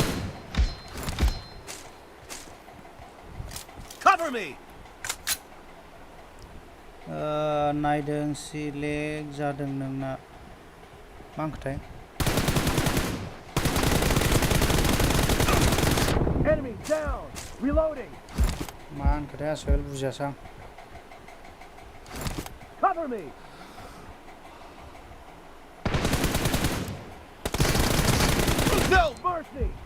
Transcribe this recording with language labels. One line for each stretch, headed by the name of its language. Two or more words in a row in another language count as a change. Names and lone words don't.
English: Cover me!
Bodo: नायदों सिलेक्ट जादों नोंना मा ओंख्रिथाय
English: Enemy down! Reloading!
Bodo: मा ओंख्रिथाय आसोल बुजियासै आं
English: Cover me! No mercy!